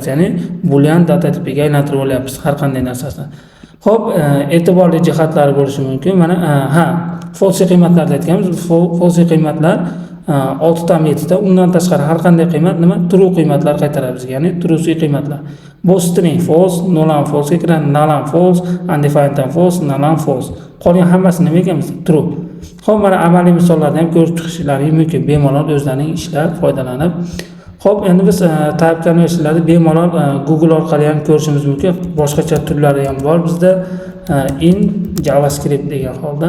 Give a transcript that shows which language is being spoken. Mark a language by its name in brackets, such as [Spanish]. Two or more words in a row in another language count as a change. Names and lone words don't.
[Uzbek] Ya'ni [English] boolean data [Uzbek] tipiga aylantirib olyapmiz har qanday narsasini. Xo'p, e'tiborli jihatlari bo'lishi mumkin. Mana false qiymatlarni aytganmiz. False qiymatlar 6 ta metodda, undan tashqari har qanday qiymat nima? True qiymatlar qaytaradi bizga, ya'ni true qiymatlar. [English] Bu string false, null and false [Uzbek] ga kiradi, [English] null and false, undefined and false, null and false. [Uzbek] Qolgan hammasi nima ekan? True. Xo'p, mana amaliy misollarni ham ko'rib chiqishlaringiz mumkin. Bemalol o'zlarining ishlab foydalanib. Xo'p, endi biz [English] type conversionlarni [Uzbek] bemalol Google orqali ham ko'rishimiz mumkin. Boshqacha turlari ham bor bizda. [English] In JavaScript [Uzbek] degan holda.